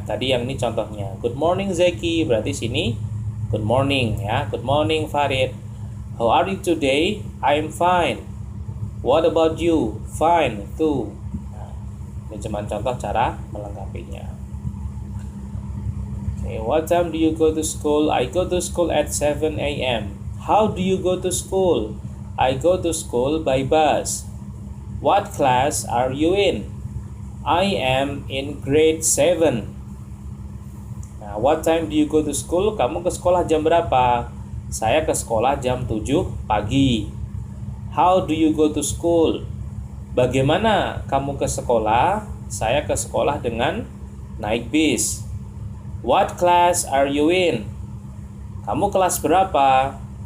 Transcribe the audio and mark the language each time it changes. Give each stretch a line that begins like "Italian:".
Indonesian: Tadi yang ini contohnya.
English: Good morning Zeki,
Indonesian: berarti sini
English: good morning ya. Good morning Farid. How are you today? I'm fine. What about you? Fine too.
Indonesian: Ini cuma contoh cara melengkapinya.
English: Okay, what time do you go to school? I go to school at 7 a.m. How do you go to school? I go to school by bus. What class are you in? I am in grade 7. Nah, what time do you go to school?
Indonesian: Kamu ke sekolah jam berapa? Saya ke sekolah jam 7 pagi.
English: How do you go to school?
Indonesian: Bagaimana kamu ke sekolah? Saya ke sekolah dengan naik bis.
English: What class are you in?
Indonesian: Kamu kelas berapa?